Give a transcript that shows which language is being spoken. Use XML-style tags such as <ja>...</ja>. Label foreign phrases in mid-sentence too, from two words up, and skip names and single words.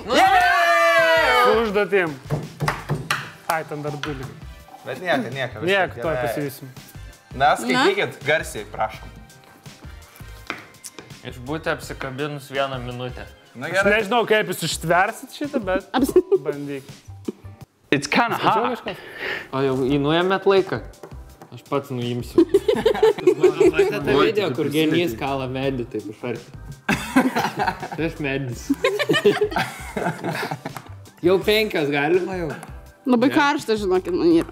<lt>Su užduotim. Ai, ten dar du lygiai. Bet nieko. Nieko, tuoj pasivysim. Na, skaitykit garsiai, prašom. Išbūti apsikabinus 1 minutę. Na Aš gerai. nežinau, kaip jūs ištversit šitą, bet bandyk.</lt> <en>It's kind of</en> <lt>Tačiau</lt> <en>hard.</en> <lt>kažkas. O jau įnuėmėt laiką? Aš pats nuimsiu. Matėte tą video, kur genys kala medį, taip iš arti. Tai aš medis. Jau 5 galima jau. Labai karšta, žinokit, man yra.</lt>